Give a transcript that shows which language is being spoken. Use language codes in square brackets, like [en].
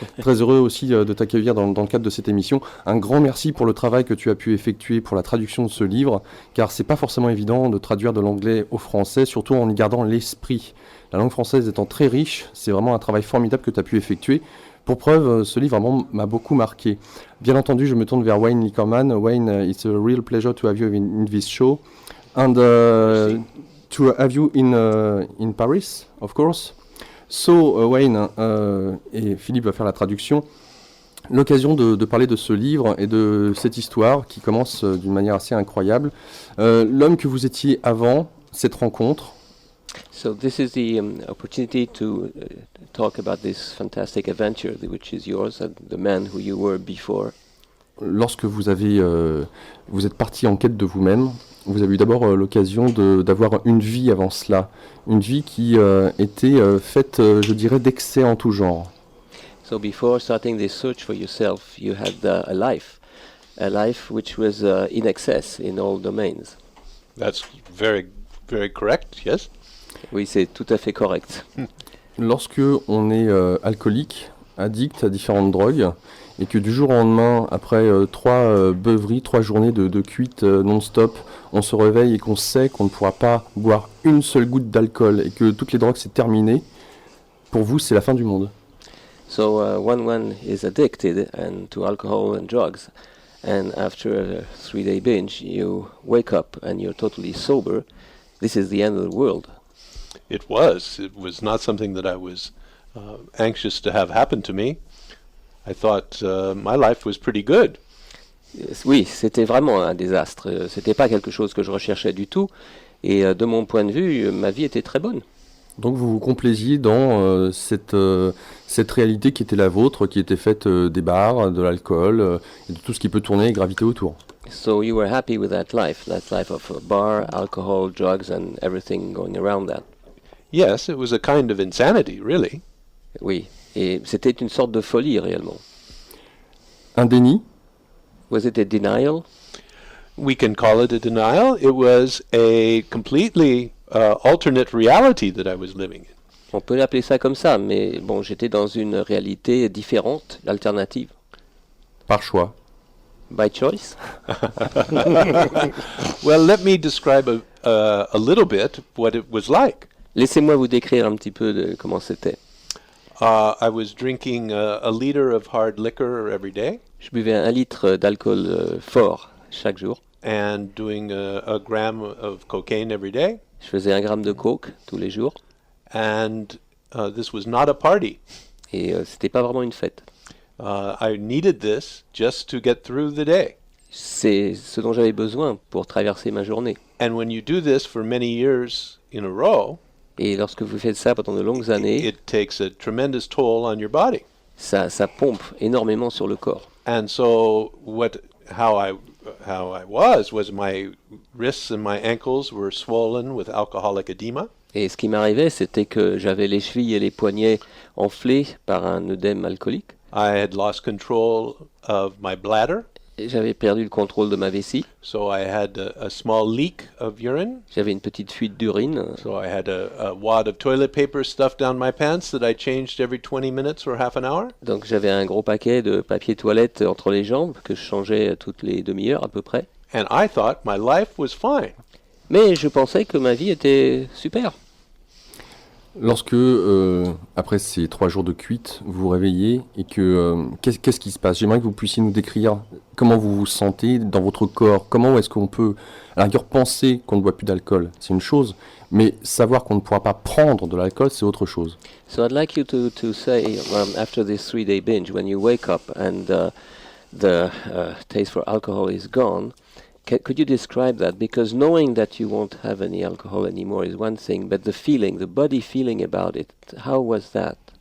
[fr] Très heureux aussi de t'accueillir dans le cadre de cette émission. Un grand merci pour le travail que tu as pu effectuer pour la traduction de ce livre, car c'est pas forcément évident de traduire de l'anglais au français, surtout en y gardant l'esprit. La langue française étant très riche, c'est vraiment un travail formidable que tu as pu effectuer. Pour preuve, ce livre vraiment m'a beaucoup marqué. Bien entendu, je me tourne vers Wayne Liquorman. [en] Wayne, it's a real pleasure to have you in this show. And to have you in Paris, of course. [fr] So, Wayne, et Philippe va faire la traduction, l'occasion de parler de ce livre et de cette histoire qui commence d'une manière assez incroyable. L'homme que vous étiez avant cette rencontre. [en] So this is the opportunity to talk about this fantastic adventure which is yours and the man who you were before. [fr] Lorsque vous êtes parti en quête de vous-même, vous avez eu d'abord l'occasion d'avoir une vie avant cela, une vie qui était faite, je dirais, d'excès en tout genre. [en] So before starting this search for yourself, you had a life which was in excess in all domains. That's very, very correct, yes. [fr] Oui, c'est tout à fait correct. Lorsque on est alcoolique, addict à différentes drogues, et que du jour au lendemain, après 3 beuveries, 3 journées de cuite non-stop, on se réveille et qu'on sait qu'on ne pourra pas boire une seule goutte d'alcool et que toutes les drogues c'est terminé, pour vous c'est la fin du monde. [en] So when one is addicted to alcohol and drugs, and after a 3-day binge, you wake up and you're totally sober, this is the end of the world. It was not something that I was anxious to have happen to me. I thought my life was pretty good. [fr] Oui, c'était vraiment un désastre. C'était pas quelque chose que je recherchais du tout. Et de mon point de vue, ma vie était très bonne. Donc vous vous complaisiez dans cette réalité qui était la vôtre, qui était faite des bars, de l'alcool, et de tout ce qui peut tourner et graviter autour. [en] So you were happy with that life of a bar, alcohol, drugs and everything going around that. Yes, it was a kind of insanity, really. [fr] Oui, et c'était une sorte de folie réellement. Un déni? [en] Was it a denial? We can call it a denial. It was a completely alternate reality that I was living in. [fr] On peut l'appeler ça comme ça, mais bon, j'étais dans une réalité différente, alternative. Par choix. [en] By choice? Well, let me describe a little bit what it was like. [fr] Laissez-moi vous décrire un petit peu de comment c'était. [en] I was drinking a liter of hard liquor every day. [fr] Je buvais 1 litre d'alcool fort chaque jour. [en] And doing a gram of cocaine every day. [fr] Je faisais 1 gramme de coke tous les jours. [en] And this was not a party. [fr] Et c'était pas vraiment une fête. [en] I needed this just to get through the day. [fr] C'est ce dont j'avais besoin pour traverser ma journée. [en] And when you do this for many years in a row, [fr] et lorsque vous faites ça pendant de longues années, [en] it takes a tremendous toll on your body. [fr] Ça pompe énormément sur le corps. [en] And so how I was my wrists and my ankles were swollen with alcoholic edema. [fr] Et ce qui m'arrivait, c'était que j'avais les chevilles et les poignets enflés par un œdème alcoolique. [en] I had lost control of my bladder. [fr] Et j'avais perdu le contrôle de ma vessie. [en] So I had a small leak of urine. [fr] J'avais une petite fuite d'urine. [en] So I had a wad of toilet paper stuffed down my pants that I changed every 20 minutes or half an hour. [fr] Donc j'avais un gros paquet de papier toilette entre les jambes que je changeais toutes les demi-heures à peu près. [en] And I thought my life was fine. [fr] Mais je pensais que ma vie était super. Lorsque, après ces 3 jours de cuite, vous vous réveillez et que qu'est-ce qui se passe? J'aimerais que vous puissiez nous décrire comment vous vous sentez dans votre corps. Comment est-ce qu'on peut, à la rigueur, penser qu'on ne boit plus d'alcool? C'est une chose, mais savoir qu'on ne pourra pas prendre de l'alcool, c'est autre chose. [en] So I'd like you to say, after this 3-day binge, when you wake up and the taste for alcohol is gone, could you describe that? Because knowing that you won't have any alcohol anymore is one thing, but the body feeling about it, how was that?